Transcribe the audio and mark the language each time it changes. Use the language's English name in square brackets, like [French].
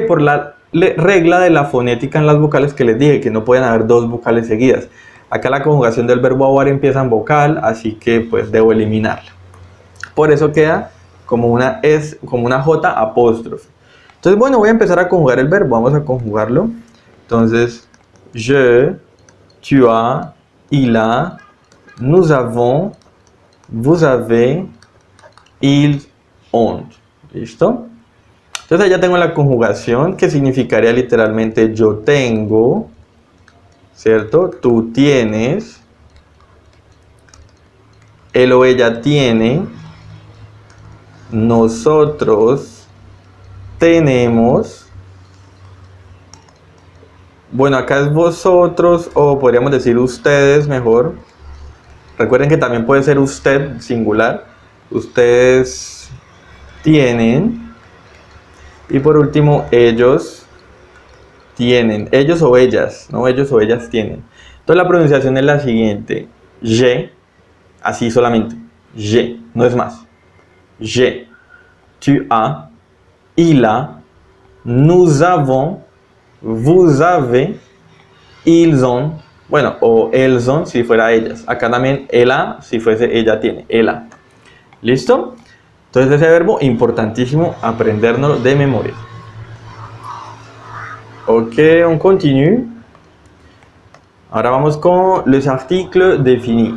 [Spanish] Por la regla de la fonética en las vocales que les dije, que no pueden haber dos vocales seguidas. Acá la conjugación del verbo avoir empieza en vocal, así que pues debo eliminarla. Por eso queda como una J apóstrofe. Entonces bueno, voy a empezar a conjugar el verbo, vamos a conjugarlo. Entonces, [French] je, tu as, il a, nous avons, vous avez, ils ont. [Spanish] ¿Listo? Entonces ya tengo la conjugación que significaría literalmente yo tengo, ¿cierto? Tú tienes, él o ella tiene, nosotros tenemos. Bueno, acá es vosotros o podríamos decir ustedes mejor. Recuerden que también puede ser usted singular. Ustedes tienen. Y por último, ellos tienen. Ellos o ellas, ¿no? Ellos o ellas tienen. Entonces la pronunciación es la siguiente. Je, así solamente. Je, no es más. [French] Je, tu as, il a, nous avons, vous avez, ils ont, [Spanish] bueno, o elles ont si fuera ellas. Acá también el a si fuese ella tiene, el a. ¿Listo? Entonces ese verbo importantísimo aprendernos de memoria. [French] Ok, on continue. [Spanish] Ahora vamos con los [French] articles définis.